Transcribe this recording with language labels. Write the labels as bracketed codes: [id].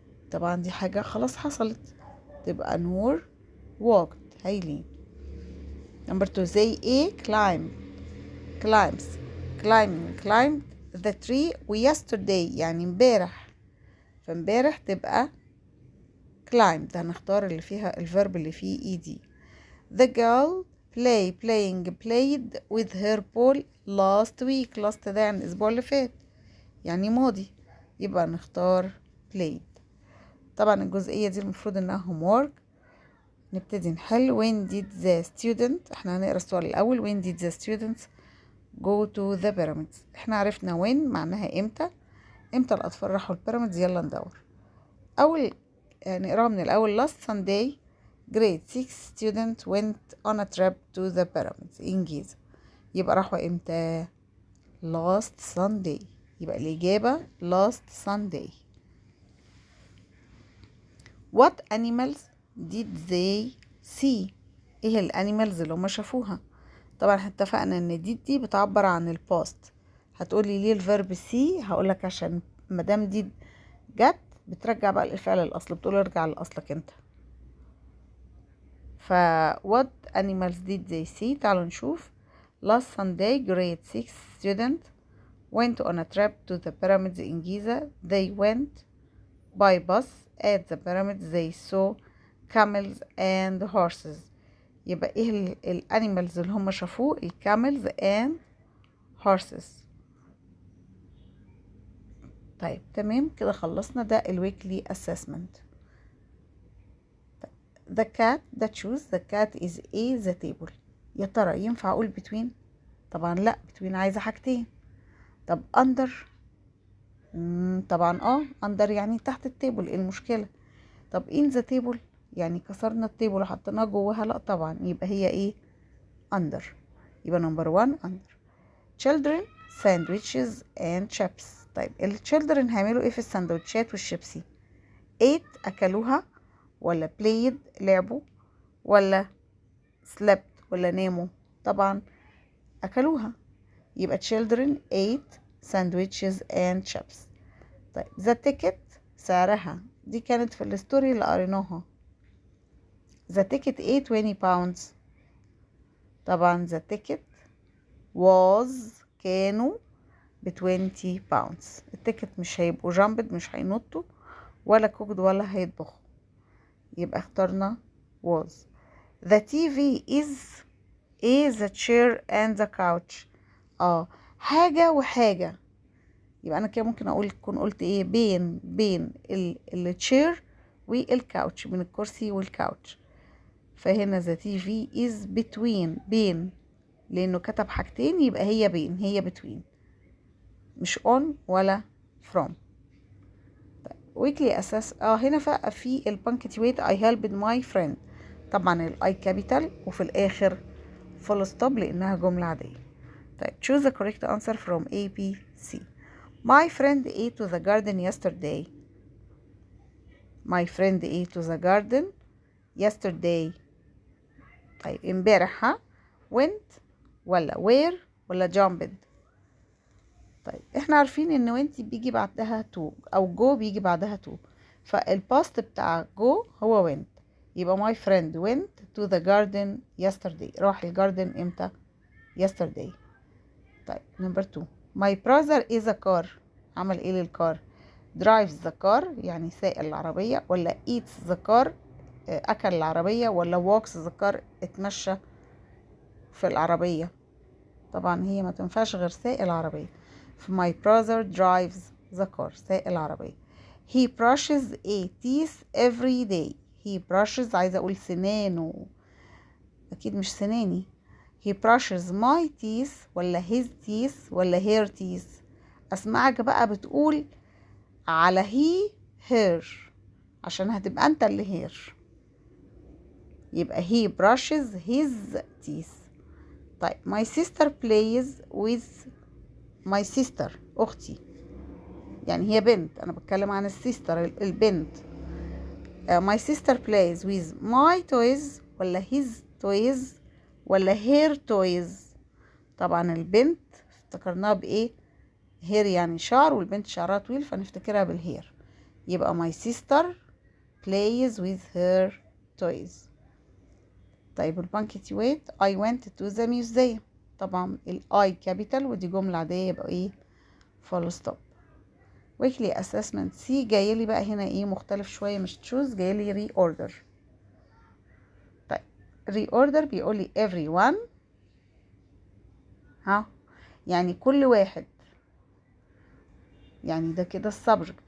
[ar] طبعا دي حاجة خلاص حصلت، تبقى نور walked. هايلين. نمبر 2 زي ايه؟ [en] climbs climbed the tree [ar] و yesterday يعني امبارح، فامبارح تبقى climbed. هنختار اللي فيها الفيرب اللي فيه ed. [en] The girl played with her ball last week. [ar] last ده يعني الأسبوع اللي فات يعني ماضي، يبقى نختار played. طبعا الجزئية دي المفروض انها homework. نبتدي نحل. [en] when did the student، [ar] احنا هنقرا السؤال الأول. [en] when did the students go to the pyramids. [ar] احنا عرفنا when معناها امتى الأطفال راحوا البيراميدز. يلا ندور. أول نقراها من الأول. [en] last Sunday grade 6 students went on a trip to the pyramids in Giza. [ar] يبقى راحوا امتى؟ [en] last Sunday. [ar] يبقى الإجابة [en] last Sunday. What animals did they see؟ [ar] ايه الانيمالز اللي هما شافوها؟ طبعا احنا اتفقنا ان دي بتعبر عن الباست. هتقولي ليه الفيرب سي؟ هقولك عشان مادام دي جت بترجع بقى الفعل الاصل، بتقول ارجع لاصلك انت. ف [en] what animals did they see؟ [ar] تعالوا نشوف. [en] Last Sunday grade 6 student went on a trip to the pyramids in Giza. They went by bus. At the pyramids they saw camels and horses. [ar] يبقى ايه الانيمالز اللي هم شافوه؟ الكاملز [en] and horses. [ar] طيب تمام كده خلصنا ده الويكلي assessment. [en] The cat that choose the cat is a the table. [ar] يا ترى ينفع اقول between؟ طبعا لا، between عايزة حاجتين. طب under؟ طبعا under يعني تحت التيبل، ايه المشكلة؟ طب [en] in the table [ar] يعني كسرنا التيبل وحطيناه جواها، لا طبعا، يبقى هي ايه؟ under. [en] يبقى number 1 under. children sandwiches and chips. [ar] طيب children هيعملوا ايه في السندوتشات والشيبسي؟ ate اكلوها، ولا played لعبوا، ولا slept ولا ناموا؟ طبعا اكلوها. [en] يبقى children ate sandwiches and chips. [ar] طيب the ticket سعرها، دي كانت في الستوري اللي قريناها. [en] the ticket ate 20 pounds. طبعا the ticket was [ar] كانوا ب20 [en] pounds. [ar] التيكت مش هيبقوا جامبد، مش هينطوا ولا كوكد ولا هيطبخوا، يبقى اخترنا was. [en] the TV is the chair and the couch. [ar] حاجة وحاجة، يبقى انا كده ممكن اقول كون قلت ايه؟ بين التشير والكاوتش، بين الكرسي والكاوتش. فهنا [en] the TV is between [ar] بين، لانه كتب حاجتين يبقى هي بين، هي between، مش on ولا from. [en] weekly assess [ar] هنا بقى في البانكتويت [en] I helped my friend. [ar] طبعا الاي كابيتال وفي الاخر فول ستوب لانها جملة عادية. [en] طيب choose the correct answer from A, B, C. My friend ate to the garden yesterday. My friend ate to the garden yesterday. [ar] طيب امبارح went ولا where ولا jumped؟ طيب احنا عارفين ان وانت بيجي بعدها تو او جو بيجي بعدها تو، فالباست بتاع جو هو went. [en] يبقى my friend went to the garden yesterday. [ar] راح الجاردن امتى؟ yesterday. [en] طيب number 2 my brother is a car. [ar] عمل ايه للكار؟ [en] drives the car [ar] يعني سائق العربية، ولا [en] eats the car [ar] اكل العربية، ولا [en] walks the car [ar] اتمشى في العربية؟ طبعا هي ما تنفعش غير سائق العربية. [en] my brother drives the car [ar] سائق العربية. [en] he brushes a teeth every day. [ar] he brushes عايزة اقول سنانه، اكيد مش سناني. [en] he brushes my teeth ولا his teeth ولا her teeth؟ [ar] اسمعك بقى بتقول على [en] he her عشان هتبقى انت اللي her، يبقى he brushes his teeth. [ar] طيب [en] my sister plays with [ar] my sister اختي، يعني هي بنت، انا بتكلم عن السيستر البنت. [en] my sister plays with my toys [ar] ولا his toys ولا her toys؟ طبعا البنت افتكرناها بايه؟ هير يعني شعر، والبنت شعرها طويل فنفتكرها بالهير، يبقى [en] my sister plays with her toys. [ar] طيب البانكتويت [en] I went to the museum. [ar] طبعا الاي كابيتال ودي جملة عادية يبقى ايه؟ فول ستوب. [en] weekly assessment [ar] سي جايلي بقى هنا ايه مختلف شوية، مش تشوز، جايلي ري اوردر. طيب ري اوردر بيقولي everyone يعني كل واحد، يعني ده كده السبجكت.